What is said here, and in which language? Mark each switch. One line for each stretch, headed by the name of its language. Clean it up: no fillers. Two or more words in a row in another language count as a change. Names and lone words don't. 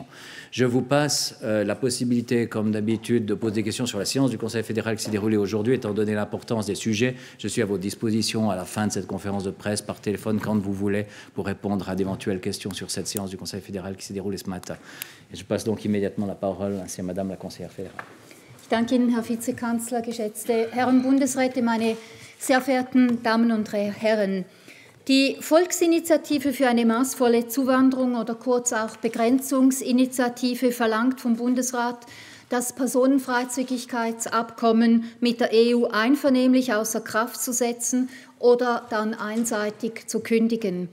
French: Je vous passe la possibilité, comme d'habitude, de poser des questions sur la séance du Conseil fédéral qui s'est déroulée aujourd'hui, étant donné l'importance des sujets. Je suis à votre disposition à la fin de cette conférence de presse, par téléphone, quand vous voulez, pour répondre à d'éventuelles questions sur cette séance du Conseil fédéral qui s'est déroulée ce matin. Et je passe donc immédiatement la parole à Madame la conseillère fédérale.
German: Ich danke Ihnen, Herr Vizekanzler, geschätzte Herren Bundesräte, meine sehr verehrten Damen und Herren. Die Volksinitiative für eine maßvolle Zuwanderung oder kurz auch Begrenzungsinitiative verlangt vom Bundesrat, das Personenfreizügigkeitsabkommen mit der EU einvernehmlich außer Kraft zu setzen oder dann einseitig zu kündigen.